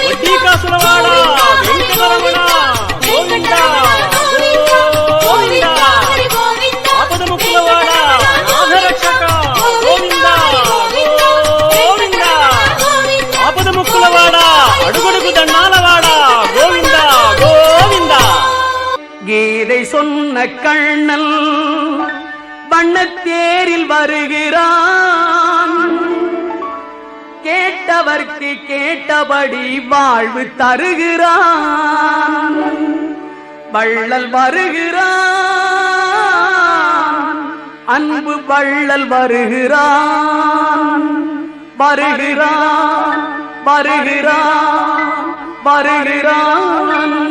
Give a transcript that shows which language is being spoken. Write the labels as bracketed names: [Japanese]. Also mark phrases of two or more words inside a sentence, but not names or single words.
[Telugu] వడ్డీ కాసులవాడ వెంకటరమణ గోవింద గోవింద హరి గోవింద ఆపద ముక్కులవాడ నాథరక్షక గోవింద గోవింద ఆపద ముక్కులవాడ అడుగడుగు దండాలవాడ గోవింద గోవింద [Tamil] கீதை சொன்ன கண்ணன் வண்ணத்தேரில் வருகிறான் கேட்டவர்க்கு கேட்டபடி வாழ்வு தருகிறான் வள்ளல் வருகிறான் அன்பு வள்ளல் வருகிறான் வருகிறான் வருகிறான் வருகிறான்